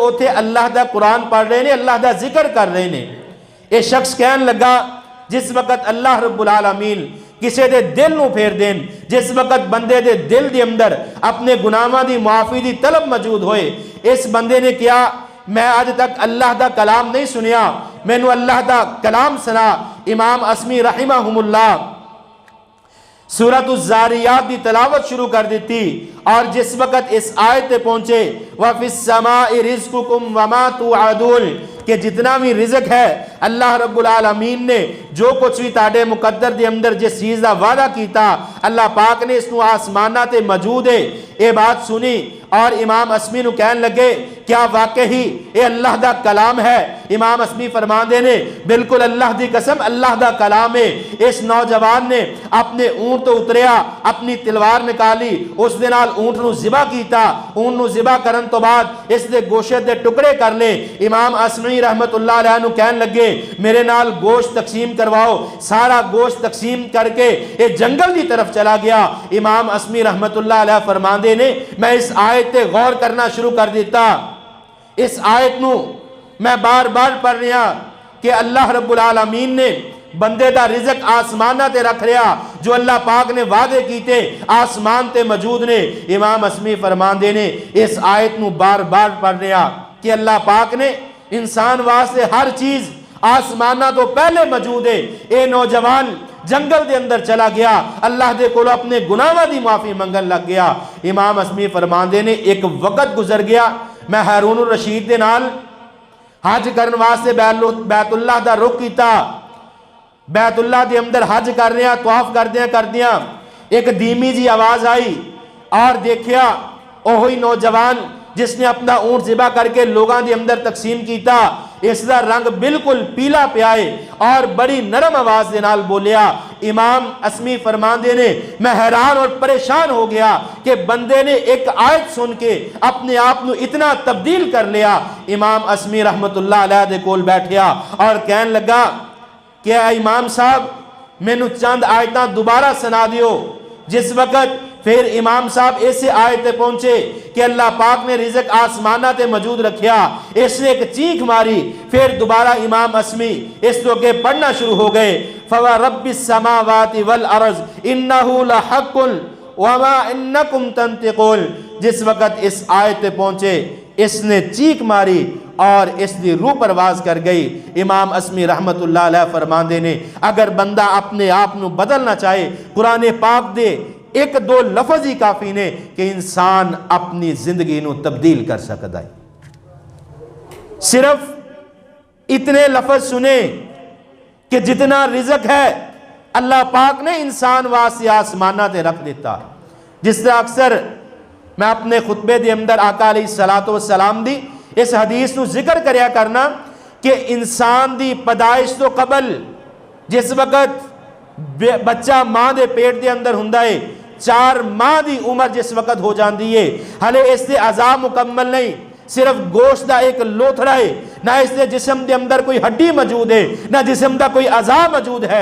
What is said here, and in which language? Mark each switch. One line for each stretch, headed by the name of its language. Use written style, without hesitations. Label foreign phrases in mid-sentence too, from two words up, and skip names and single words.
Punjabi: اوتھے اللہ دا قرآن پڑھ رہے نے اللہ دا ذکر کر رہے نے اے شخص کہن لگا جس وقت
Arabic: اللہ رب العالمین
Punjabi: کسے دے دل نو پھیر دین جس وقت بندے دے دل دے اندر اپنے گناہاں دی معافی دی طلب موجود ہوئے اس بندے نے کیا میں آج تک اللہ دا کلام نہیں سنیا میں نو اللہ دا کلام سنا امام اسمی
Arabic: رحمہم اللہ
Punjabi: سورۃ الزاریات دی تلاوت شروع کر دیتی اور جس وقت اس آیت پہنچے
Arabic: وَفِي السَّمَاءِ رِزْقُكُمْ وَمَا تُوعَدُونَ
Punjabi: کہ جتنا بھی رزق ہے
Arabic: اللہ رب العالمین
Punjabi: نے جو کچھ بھی تاڑے مقدر دے اندر جس چیز دا وعدہ کیتا اللہ پاک نے اس نو آسمانہ تے موجود ہے. اے بات سنی اور امام اسمی نو کہن لگے کیا واقعی اے اللہ دا کلام ہے؟ امام اسمی فرمان دے نے بالکل اللہ دی قسم اللہ دا کلام ہے. اس نوجوان نے اپنے اونٹ تو اتریا اپنی تلوار نکالی اس دے نال اونٹ نو ذبح کیتا. اونٹ نو ذبح کرن تو بعد اس دے گوشت دے ٹکڑے کر لے. امام اسمی
Arabic: رحمت اللہ علیہ
Punjabi: نو کہن لگے میرے نال گوشت تقسیم کرواؤ. سارا گوشت تقسیم کر کے یہ جنگل دی طرف چلا گیا. امام اسمی
Arabic: رحمت اللہ علیہ
Punjabi: فرمان دے نے میں اس آیت تے غور کرنا شروع کر دیتا. اس آیت نو میں بار بار پڑھ رہا کہ
Arabic: اللہ رب العالمین
Punjabi: نے بندے دا رزق آسمانہ تے رکھ رہا جو اللہ پاک نے وعدے کیتے آسمان تے موجود نے. امام اسمی فرمان دے نے اس آیت نو بار بار پڑھ رہا کہ اللہ پاک نے انسان واسطے ہر چیز آسمانہ تو پہلے موجود ہے. اے نوجوان جنگل دے اندر چلا گیا اللہ دے کولو اپنے گناہاں دی معافی منگن لگ گیا. امام اسمی فرمان دے نے ایک وقت گزر گیا میں ہارون الرشید دے نال حج کرن واسطے بیت اللہ دا رخ کیتا. بیت اللہ دے اندر حج کر رہا طواف کردیاں ایک دھیمی جی آواز آئی اور دیکھیا اوہی نوجوان جس نے اپنا اونٹ ذبح کر کے لوگاں دے اندر تقسیم کیتا اس دا رنگ بالکل پیلا پیائے اور بڑی نرم آواز دے نال بولیا. امام اسمی فرمان دے نے میں حیران اور پریشان ہو گیا کہ بندے نے ایک آیت سن کے اپنے آپ نو اتنا تبدیل کر لیا. امام اسمی
Arabic: رحمت اللہ علیہ
Punjabi: دے کول بیٹھیا اور کہن لگا کہ اے امام صاحب میں نو چند آیتاں دوبارہ سنا دیو. جس وقت پھر امام صاحب ایسے آیت پہنچے کہ اللہ پاک نے رزق آسمانہ تے موجود رکھیا اس نے ایک چیخ ماری. پھر دوبارہ امام اسمی اس تو کہ پڑھنا شروع ہو گئے
Arabic: فَوَرَبِّ السَّمَاوَاتِ وَالْأَرْضِ إِنَّهُ لَحَقٌ وَمَا إِنَّكُمْ تَنْتِقُونَ.
Punjabi: جس وقت اس آیت پہنچے اس نے چیخ ماری اور اس دی روح پرواز کر گئی. امام اسمی
Arabic: رحمت اللہ علیہ
Punjabi: فرمان دے نے اگر بندہ اپنے آپ نو بدلنا چاہے قرآن پاک دے ایک دو لفظ ہی کافی نے کہ انسان اپنی زندگی نو تبدیل کر سکتا ہے. صرف اتنے لفظ سنے کہ جتنا رزق ہے اللہ پاک نے انسان واسطے آسمانہ تے رکھ دیتا. جس طرح اکثر میں اپنے خطبے دے اندر آقا
Arabic: علیہ الصلوۃ والسلام
Punjabi: دی اس حدیث نو ذکر کریا کرنا کہ انسان دی پیدائش تو قبل جس وقت بچہ ماں دے پیٹ دے اندر ہوندا ہے 4 ماہ دی عمر جس وقت ہو جاندی ہے ہلے اس دے اعضاء مکمل نہیں صرف گوشت دا ایک لوتھڑا ہے نہ اس دے جسم دے اندر کوئی ہڈی موجود ہے نہ جسم دا کوئی اعضاء موجود ہے.